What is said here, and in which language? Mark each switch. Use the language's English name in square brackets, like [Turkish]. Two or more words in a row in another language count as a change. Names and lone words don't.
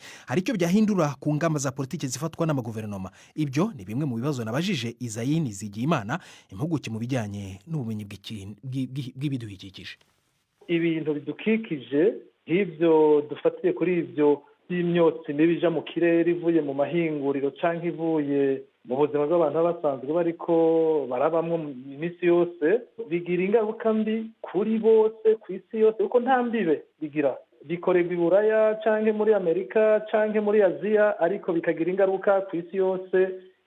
[Kinyarwanda] Hari icyo byahindura ku ngamba za politiki zifatwa n'amaguverinoma? Ibyo ni bimwe mu bibazo nabajije Izayini Zigiyimana, impuguke mu bijyanye n'ubumenyi bw'ibidukikije. [Rundi] Ibintu bidukikije nk'ibyo dufatiye kuri ibyo by'imyotsi mibi ija mu kirere ivuye mu mahinguriro canke ivuye mu buzima bw'abantu basanzwe bariko barabamwo iminsi yose, bigira ingaruka mbi kuri bose ku isi yose, kuko nta mbibe bigira. Bikorerwa i Buraya canke muri Amerika canke muri Aziya, ariko bikagira ingaruka ku isi yose.